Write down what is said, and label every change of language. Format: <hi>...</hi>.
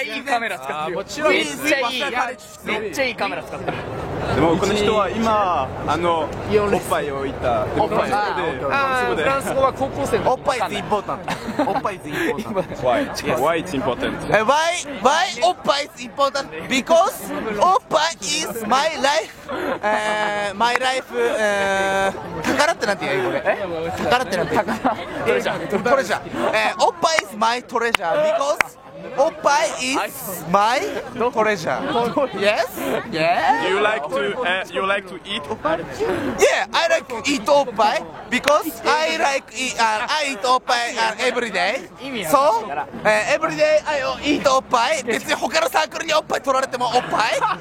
<ja>いいカメラ使ってるよ。めっちゃいいカメラ使ってる。でもこの人は今おっぱいを言った。フランス語は高校生の。</ja> <en>おっぱい is important. おっぱい is important. Why it's important? Why おっぱい is important? Because おっぱい is my life. My life.</en> <ja>宝ってなんて言うこれ？宝ってなんて言う？トレジャー。</ja> <en>おっぱい is my treasure because おっぱい is my treasure. Yes? Yeah? You like to eat おっぱい? Yeah, I like to eat おっぱい because I eat おっぱいevery day. So, every day I eat おっぱい。</en> <ja>別に他のサークルにおっぱい取られてもおっぱい</ja>